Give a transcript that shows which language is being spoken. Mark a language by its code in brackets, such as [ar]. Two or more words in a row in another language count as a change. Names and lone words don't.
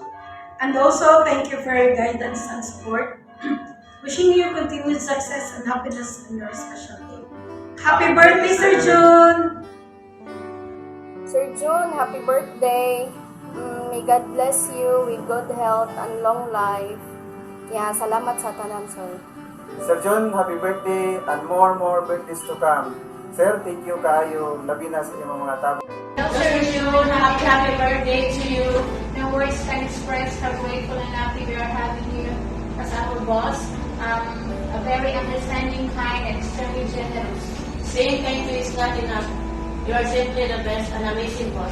[en] And also, thank you for your guidance and support. Wishing you continued success and happiness in your special day. Happy birthday, Sir June! Sir June, happy birthday. May God bless you with good health and long life. Yeah, [ceb] salamat sa tanan, sir. [en] Sir John, happy birthday and more birthdays to come. [ceb] Sir, [en] thank you [ceb] kayo labi na sa imong mga tabo. [en] Sir June, happy birthday to you. No words can express how grateful and happy we are having you as our boss. A very understanding, kind, and extremely generous. Saying thank you is not enough. You are simply the best and amazing boss.